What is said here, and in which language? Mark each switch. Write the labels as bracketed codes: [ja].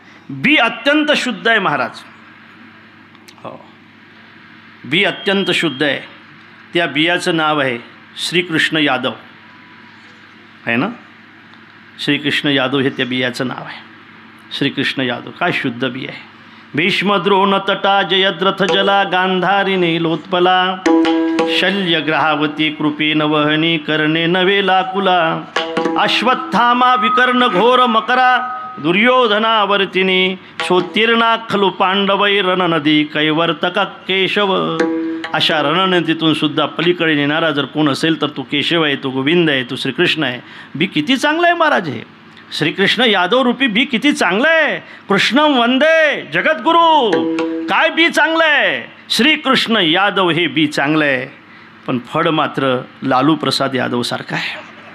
[mr] बी अत्यंत शुद्ध आहे महाराज. हो बी अत्यंत शुद्ध आहे. त्या बियाचं नाव आहे श्रीकृष्ण यादव आहे ना. श्रीकृष्ण यादव हे त्या बियाचं नाव आहे. श्रीकृष्ण यादव काय शुद्ध बी आहे. [sa] भीष्म द्रोण तटा जयद्रथ जला गांधारी नीलोत्पला शल्यग्रहावती कृपेन वहनी कर्णे नवे लाकुला अश्वत्थामा विकर्ण घोर मकरा दुर्योधनावर्तिनी सोत्तीर्णा खलु पांडवै रणनदी कैवर्तका केशव. [mr] अशा रणनदीतून सुद्धा पलीकडे नेणारा जर कोण असेल तर तो केशव आहे, तो गोविंद आहे, तो श्रीकृष्ण आहे. बी किती चांगलं आहे महाराज. हे श्रीकृष्ण यादव रूपी बी किती चांगलं आहे. [sa] कृष्णं वंदे जगद्गुरू. [mr] काय बी चांगलं आहे. श्रीकृष्ण यादव हे बी चांगलं आहे, पण फळ मात्र लालू प्रसाद यादव सारखं आहे.